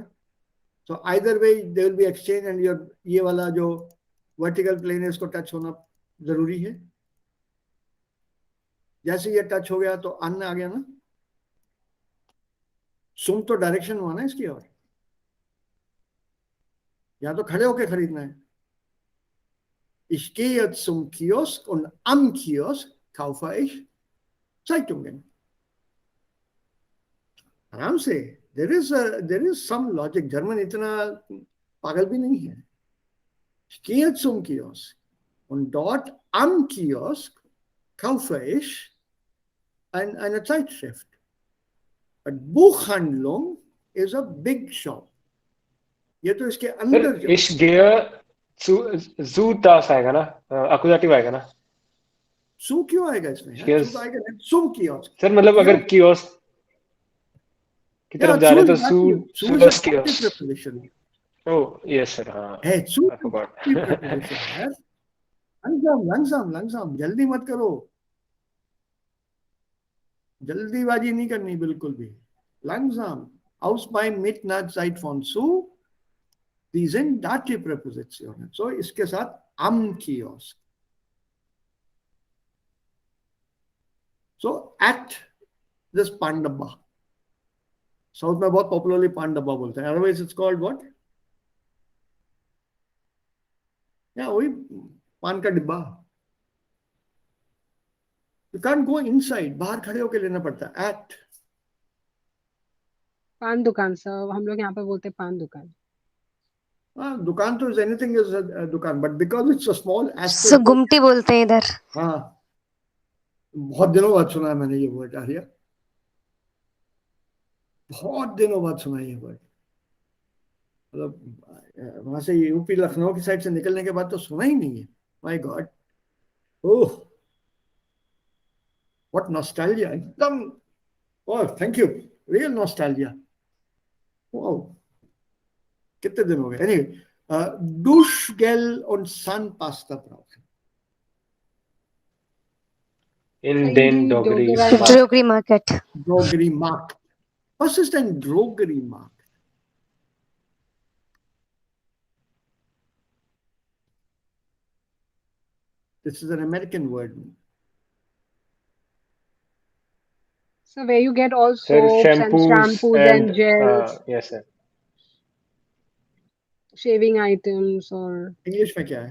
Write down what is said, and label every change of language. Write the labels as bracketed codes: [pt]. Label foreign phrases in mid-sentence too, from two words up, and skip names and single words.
[hi] तो [en] either way they will be exchange and your [hi] ये वाला जो [en] vertical plane [hi] है इसको टच होना जरूरी है. जैसे ये टच हो गया तो अन्न आ गया ना. सुम तो डायरेक्शन हुआ ना इसकी ओर. या तो खड़े होके खरीदना है. [de] Ich gehe jetzt zum Kiosk und am Kiosk kaufe ich Zeitungen. [hi] आराम से. [en] There is some logic. [hi] German इतना पागल भी नहीं है. [de] Ich gehe jetzt zum Kiosk und dort am Kiosk kaufe ich eine Zeitschrift. [en] But Buchhandlung is a big shop. [hi] ये तो इसके अंदर. [de] Ich gehe zu das [hi] आएगा ना, accusative आएगा ना. सू क्यों आएगा इसमें? सू आएगा नहीं. [de] zum Kiosk. [hi] सर मतलब अगर कियोस्क की तरफ जा रहे तो [de] zu das Kiosk. [en] Oh yes sir. हाँ. [hi] है सू preposition है. langsam जल्दी मत करो. जल्दीबाजी नहीं करनी बिल्कुल भी. [de] langsam. Aus beim Mitnahtzeit von zu. Die sind Dative Präpositionen. [hi] So इसके साथ [de] am Kiosk. [en] So at this [hi] पान डब्बा. साउथ में बहुत पॉपुलरली पान डब्बा बोलते हैं. [en] Otherwise it's called what? [hi] या वही पान का डिब्बा. [en] You can't go inside. [hi] बाहर खड़े होके लेना पड़ता है. [en] At [hi] पान दुकान सर, हम लोग यहाँ पे बोलते हैं पान दुकान. दुकान तो [en] is anything is a दुकान, but because it's a small aspect. [hi] सो गुमटी बोलते हैं इधर. हाँ, बहुत दिनों बाद सुना है मैंने ये वर्ड. आर्या, बहुत दिनों बाद सुना ये वर्ड. मतलब वहां से यूपी लखनऊ की साइड से निकलने के बाद तो सुना ही नहीं है. [en] My God. Oh, what nostalgia. एकदम. Oh thank you. Real nostalgia. Wow, [hi] कितने दिन हो गए. एनीवे, [de] Duschgel und Zahnpasta brauchen. In den Drogeriemarkt. Drogeriemarkt. Was ist ein Drogeriemarkt? [en] This is an American word. So where you get all Sir, soaps and shampoos and gels, yes sir. shaving items or [hi] English में क्या है?